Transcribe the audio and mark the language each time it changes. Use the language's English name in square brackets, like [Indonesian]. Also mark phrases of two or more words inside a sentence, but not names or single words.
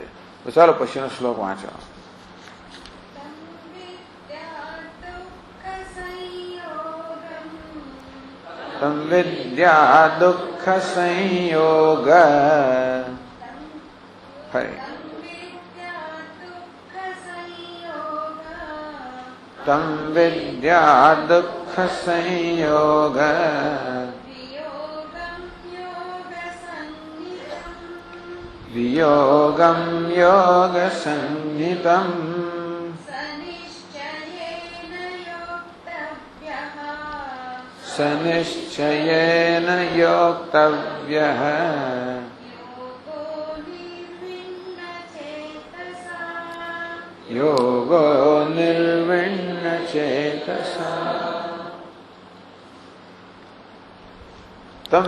[Gujarati] તો ચાલો પછીનો શ્લોક વાંચો. [Sanskrit] તમ વિદ્યા દુઃખ સંયોગ. ફરી तं विद्या दुःख संयोग वियोगं योग संहितम् सनिश्चयेन योक्तव्यः योगो निर्विण्णचेतसा तम